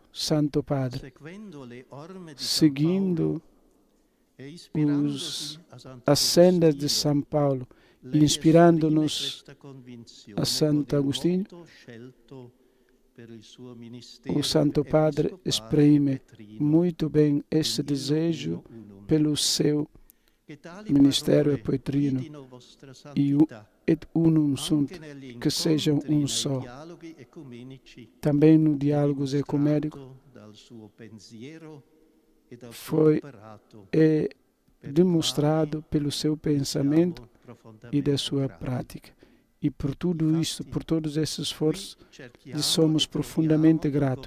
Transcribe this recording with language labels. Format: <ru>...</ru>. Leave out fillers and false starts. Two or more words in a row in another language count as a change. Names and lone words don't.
<pt>Santo Padre, seguindo as sendas de São Paulo, inspirando-nos a Santo Agostinho, o Santo Padre exprime muito bem esse desejo pelo seu ministério petrino e</pt> <la>et unum sunt,</la> <pt>que sejam um só. Também no diálogos ecumênicos foi demonstrado pelo seu pensamento e da sua prática. E por tudo isso, por todos esses esforços, lhe somos profundamente gratos.</pt>